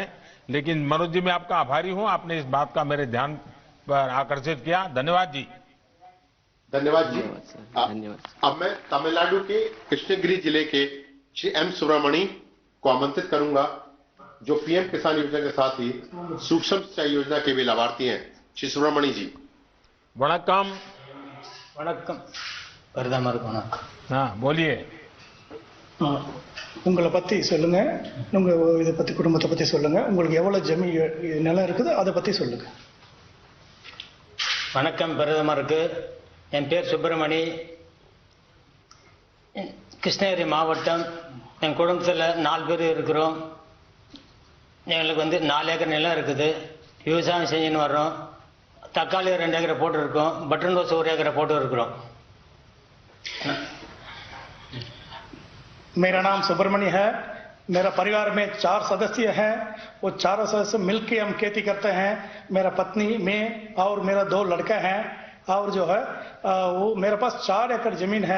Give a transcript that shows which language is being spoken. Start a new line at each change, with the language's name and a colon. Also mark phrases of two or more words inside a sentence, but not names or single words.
Hindi: लेकिन मनोज जी मैं आपका आभारी हूं, आपने इस बात का मेरे ध्यान पर आकर्षित किया। धन्यवाद जी। धन्यवाद जी। धन्यवाद। अब मैं तमिलनाडु के कृष्णगिरी जिले के श्री एम सुब्रमणी को आमंत्रित करूंगा, जो पीएम किसान योजना के साथ ही सूक्ष्म सिंचाई योजना के भी लाभार्थी हैं। श्री सुब्रमणी जी।
Tamil: वणक्कम। வணக்கம் பிரதமருக்கு வணக்கம்.
Hindi: बोलिए।
Tamil: உங்களை பத்தி சொல்லுங்க, உங்க இதை பத்தி குடும்பத்தை பத்தி சொல்லுங்க, உங்களுக்கு எவ்வளவு ஜமீன் நிலம் இருக்குது அதை பத்தி சொல்லுங்க. வணக்கம் பிரதமருக்கு. என் பேர் சுப்பிரமணி, கிருஷ்ணகிரி மாவட்டம். என் குடும்பத்தில் 4 பேர் இருக்கிறோம். எங்களுக்கு 4 ஏக்கர் நிலம் இருக்குது. விவசாயம் செஞ்சுன்னு வர்றோம். தக்காளி 2 ஏக்கரை போட்டு இருக்கோம்.
English: button rose
Tamil: 1 ஏக்கரை போட்டு இருக்கிறோம்.
Hindi: मेरा नाम सुब्रमण्य है. मेरा परिवार में 4 सदस्य हैं. वो 4 सदस्य मिलकर हम खेती करते हैं. मेरा पत्नी, मैं और मेरा 2 लड़के हैं. और जो है वो मेरे पास 4 एकड़ जमीन है.